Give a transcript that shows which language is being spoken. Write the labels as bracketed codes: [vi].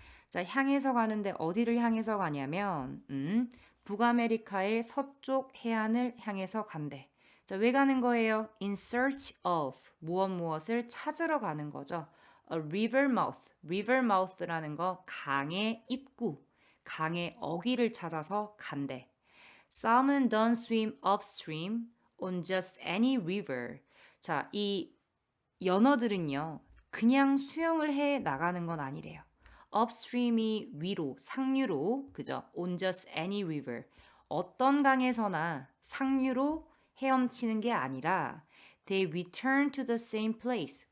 [ko] 자, 향해서 가는데 어디를 향해서 가냐면 북아메리카의 서쪽 해안을 향해서 간대. 자, 왜 가는 거예요? [en] In search of [ko] 무엇을 찾으러 가는 거죠. [en] A river mouth. [ko] river mouth라는 거 강의 입구, 강의 어귀를 찾아서 간대. [en] Salmon don't swim upstream on just any river. [ko] 자, 이 연어들은요, 그냥 수영을 해 나가는 건 아니래요. upstream이 위로, 상류로, 그죠? [en] on just any river. [ko] 어떤 강에서나 상류로 헤엄치는 게 아니라 [en] they return to the same place.